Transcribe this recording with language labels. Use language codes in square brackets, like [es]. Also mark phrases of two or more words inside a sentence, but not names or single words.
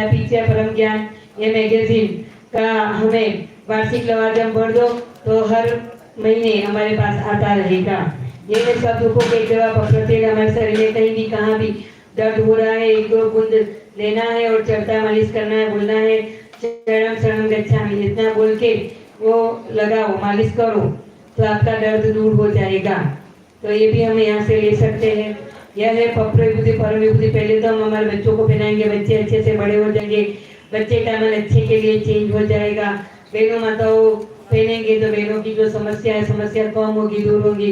[hi] पीछे परम ज्ञान ये मैगजीन का हमें वार्षिक लवाजम भर दो तो हर महीने हमारे पास आता रहेगा। ये सब दुखों के जवाब प्रत्येक हमारे शरीर में कहीं भी कहाँ भी दर्द हो रहा है 1-2 बूंद लेना है और चलता मालिश करना है, बोलना है [sa] शरणम शरणम गच्छामि, [hi] इतना बोल के वो लगाओ, मालिश करो तो आपका दर्द दूर हो जाएगा। तो ये भी हम यहाँ से ले सकते हैं। यह है पप्र विभूति परम विभूति। पहले तो हम हमारे बच्चों को पहनाएंगे, बच्चे अच्छे से बड़े हो जाएंगे, बच्चे का मन अच्छे के लिए चेंज हो जाएगा। बहनों माताओं पहनेंगे तो बहनों की जो समस्या है समस्या कम होगी, दूर होगी।